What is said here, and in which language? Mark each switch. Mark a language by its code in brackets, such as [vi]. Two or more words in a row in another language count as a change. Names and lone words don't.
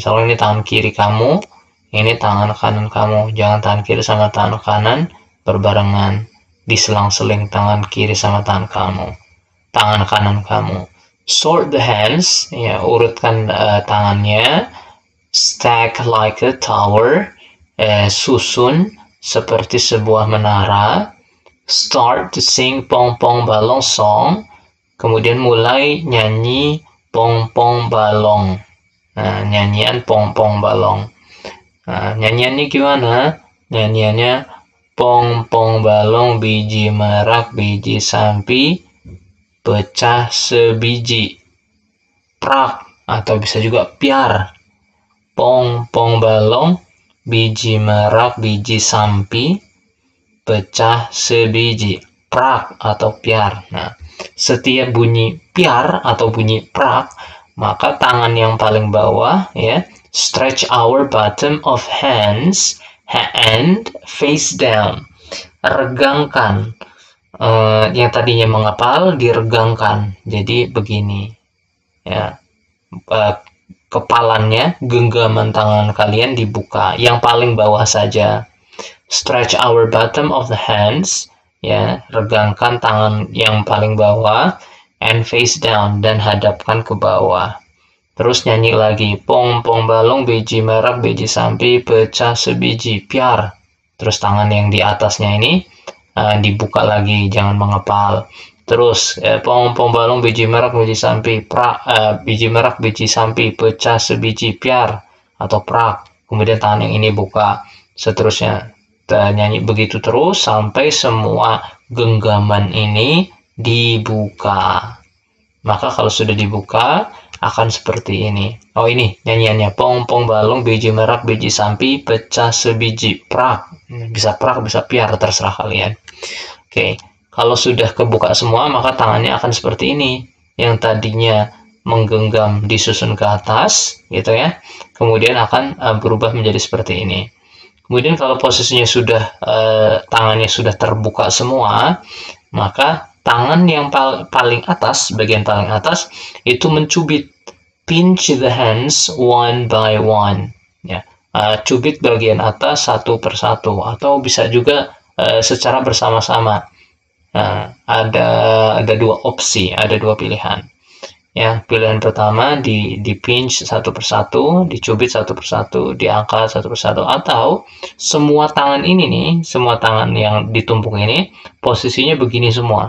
[id] Misalnya ini tangan kiri kamu, ini tangan kanan kamu. Jangan tangan kiri sama tangan kanan berbarengan, diselang-seling tangan kiri sama tangan kanan kamu. [en] Sort the hands, [id] ya, urutkan tangannya. [en] Stack like a tower, [id] susun seperti sebuah menara. [en] Start to sing pong-pong balong song, [id] kemudian mulai nyanyi pong-pong balong. Nah, nyanyian pong-pong balong. Nah, nyanyiannya gimana? Nyanyiannya pong-pong balong, biji merak, biji sampi, pecah sebiji. Prak, atau bisa juga piar. Pong-pong balong, biji merak, biji sampi, pecah sebiji. Prak atau piar. Nah, setiap bunyi piar atau bunyi prak, maka tangan yang paling bawah, ya, [en] stretch our bottom of hands and face down. [id] Regangkan. Yang tadinya mengepal diregangkan. Jadi begini, ya. Kepalannya, genggaman tangan kalian dibuka. Yang paling bawah saja. [en] Stretch our bottom of the hands, [id] ya, regangkan tangan yang paling bawah, [en] and face down, [id] dan hadapkan ke bawah. Terus nyanyi lagi, pong-pong balong, biji merak, biji sampi, pecah sebiji, piar. Terus tangan yang di atasnya ini dibuka lagi, jangan mengepal. Terus pong-pong balong, biji merak, biji sampi, biji merak, biji sampi, pecah sebiji, piar atau prak. Kemudian tangan yang ini buka. Seterusnya nyanyi begitu terus sampai semua genggaman ini dibuka. Maka kalau sudah dibuka akan seperti ini. Oh, ini nyanyiannya, pong-pong balong, biji merak, biji sampi, pecah sebiji, prak. Bisa prak, bisa piar, terserah kalian. Oke, kalau sudah kebuka semua, maka tangannya akan seperti ini. Yang tadinya menggenggam disusun ke atas, gitu, ya. Kemudian akan berubah menjadi seperti ini. Kemudian kalau posisinya sudah tangannya sudah terbuka semua, maka tangan yang paling atas, bagian paling atas, itu mencubit. [en] Pinch the hands one by one. [id] Ya, cubit bagian atas satu persatu, atau bisa juga secara bersama-sama. Nah, ada dua opsi, ada dua pilihan. Ya, pilihan pertama di pinch satu persatu, dicubit satu persatu, diangkat satu persatu, atau semua tangan ini nih, semua tangan yang ditumpuk ini posisinya begini semua.